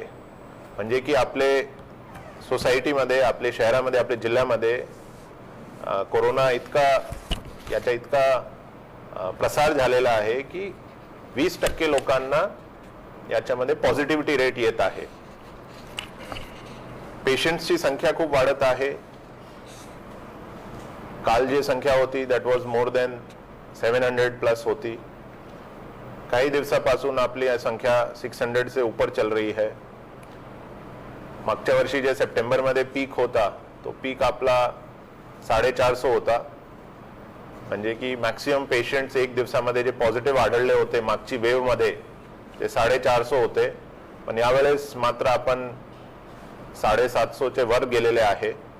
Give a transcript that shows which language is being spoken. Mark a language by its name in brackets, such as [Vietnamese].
[Marathi] म्हणजे की आपले सोसायटीमध्ये, आपले शहरामध्ये, आपले जिल्ह्यामध्ये कोरोना इतका प्रसार झालेला आहे की 20% लोकांना याच्यामध्ये पॉझिटिव्हिटी रेट येत आहे। पेशंट्सची संख्या खूप वाढत आहे। काल जी संख्या होती [English] that was more than [Marathi] 700+ होती। [Hindi] कई [Marathi] दिवसापासून आपली [Hindi] संख्या 600 से ऊपर चल रही है। [Marathi] मागच्या वर्षी जे सप्टेंबर मध्ये पीक होता तो पीक आपला 450 होता। म्हणजे की मॅक्सिमम पेशंट्स एक दिवसामध्ये जे पॉझिटिव्ह आढळले होते मागची वेव्ह मध्ये ते 450 होते, पण यावेळेस मात्र आपण 750 चे वर गेलेले आहे।